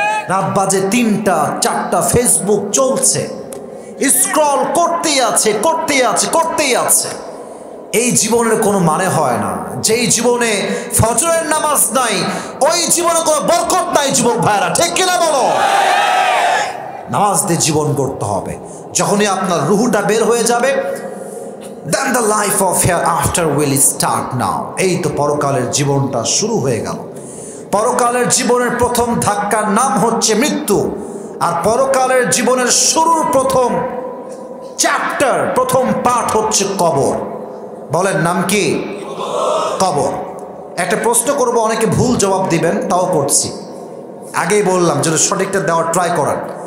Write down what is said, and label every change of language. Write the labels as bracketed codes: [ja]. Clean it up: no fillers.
[bn] রাত বাজে 3টা 4টা, ফেসবুক চলছে, স্ক্রল করতেই আছে, করতেই আছে, করতেই আছে। এই জীবনের কোনো মানে হয় না। যেই জীবনে ফজরের নামাজ নাই ওই জীবনে কোনো বরকত নাই। যুবক ভাইরা ঠিক কিনা বলো? নামাজ দিয়ে জীবন করতে হবে। যখনই আপনার রুহুটা বের হয়ে যাবে, [en] then the life of hereafter will start now. [bn] এই তো পরকালের জীবনটা শুরু হয়ে গেল। পরকালের জীবনের প্রথম ধাক্কার নাম হচ্ছে মৃত্যু। আর পরকালের জীবনের শুরুর প্রথম চ্যাপ্টার, প্রথম পার্ট হচ্ছে কবর। বলেন নাম কি? কবর। একটা প্রশ্ন করব, অনেকে ভুল জবাব দিবেন, তাও করছি। আগেই বললাম যদি সঠিকটা দেওয়ার ট্রাই করেন।